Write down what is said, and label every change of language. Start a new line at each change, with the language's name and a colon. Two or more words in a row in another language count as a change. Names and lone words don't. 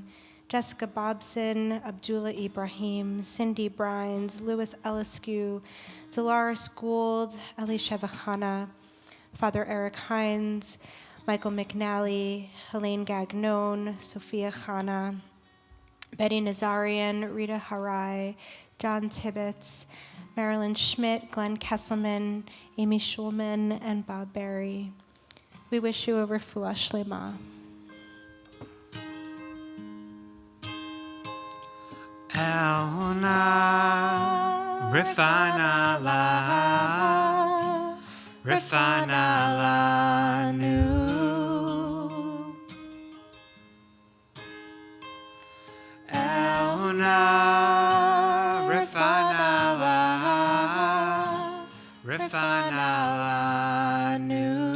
English: Jessica Bobson, Abdullah Ibrahim, Cindy Brines, Louis Eliscu, Dolores Gould, Eli Shevachana, Father Eric Hines, Michael McNally, Helene Gagnon, Sophia Khana, Betty Nazarian, Rita Harai, John Tibbetts, Marilyn Schmidt, Glenn Kesselman, Amy Schulman, and Bob Berry. We wish you a
Hebrew: רפואה שלמה. אל נא, רפא נא לנו. אל נא, רפא נא לנו.